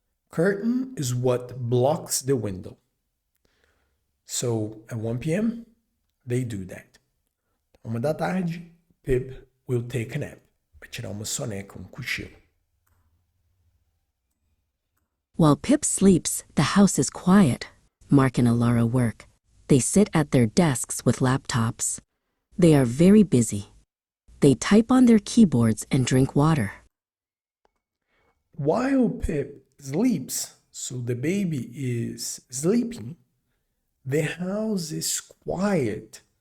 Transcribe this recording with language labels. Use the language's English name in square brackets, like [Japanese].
[English] Curtain is what blocks the window. So at 1 p.m., they do that. [Portuguese] 1 da tarde, [English] Pip will take a nap. [Portuguese] Vai tirar uma soneca, um cochilo. [English] While Pip sleeps, the house is quiet. Mark and Alara work. They sit at their desks with laptops. They are very busy. They type on their keyboards and drink water. While Pip sleeps, so the baby is sleeping, the house is quiet.